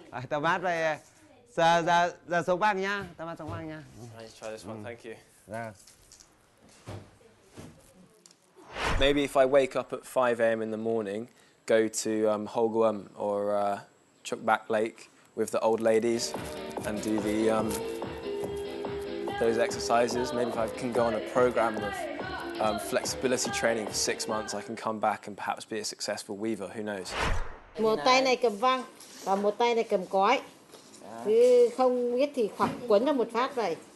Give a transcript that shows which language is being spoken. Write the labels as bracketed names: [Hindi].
[Vietnamese] Thomas về giờ xuống băng nhá. Thomas xuống băng nhá. [English] Let's try this one, thank you. [Vietnamese] Rồi. [English] Maybe if I wake up at 5 a.m. in the morning, go to Holguam or Chukbak Lake with the old ladies and do those exercises. Maybe if I can go on a program of flexibility training for 6 months, I can come back and perhaps be a successful weaver. Who knows? [Vietnamese] Một tay này cầm văng và một tay này cầm cói. Cứ không biết thì hoặc quấn cho một phát vậy.